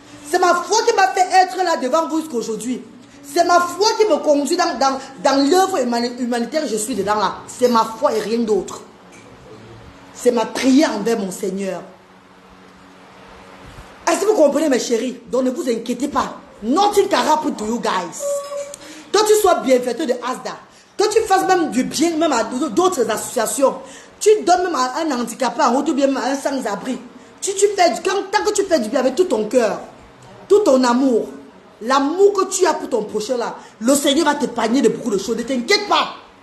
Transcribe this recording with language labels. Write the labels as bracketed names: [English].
[French] C'est ma foi qui m'a fait être là devant vous jusqu'aujourd'hui. C'est ma foi qui me conduit dans l'œuvre humanitaire que je suis dedans là. C'est ma foi et rien d'autre. C'est ma prière envers mon Seigneur. Est-ce que vous comprenez, mes chéris? Donc ne vous inquiétez pas. [English] Nothing can happen to you guys. [French] Que tu sois bienfaiteur de Asda, que tu fasses même du bien même à d'autres associations, tu donnes même à un handicapé en route ou bien à un sans-abri. Tant que tu fais du bien avec tout ton cœur, tout ton amour, l'amour que tu as pour ton prochain là, le Seigneur va t'épargner de beaucoup de choses. Ne t'inquiète pas.